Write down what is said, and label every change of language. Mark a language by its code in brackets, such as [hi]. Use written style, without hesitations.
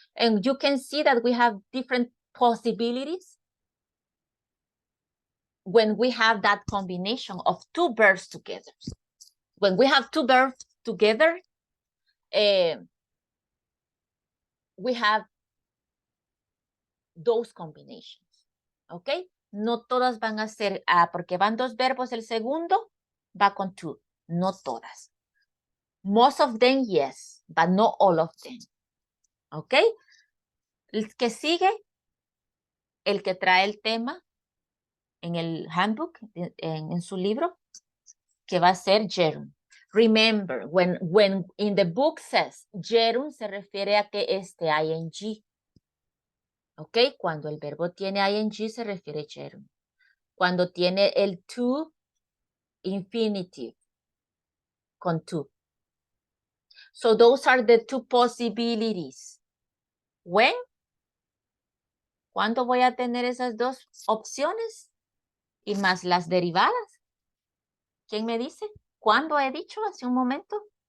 [en] And you can see that we have different possibilities when we have that combination of 2 verbs together. When we have 2 verbs together, we have those combinations. ¿Ok? [es] No todas van a ser, porque van 2 verbos, el segundo va con 2. No todas. [en] Most of them, yes, but not all of them. ¿Ok? [es] El que sigue, el que trae el tema en el handbook, en su libro, que va a ser gerund. [en] Remember, when in the book says gerund, [es] se refiere a que ing. [en] ¿Ok? [es] Cuando el verbo tiene ing, se refiere gerund. Cuando tiene el to, infinitive, con to. [en] So those are the 2 possibilities. When? [es] ¿Cuándo voy a tener esas 2 opciones? Y más las derivadas. ¿Quién me dice? ¿Cuándo he dicho hace un momento?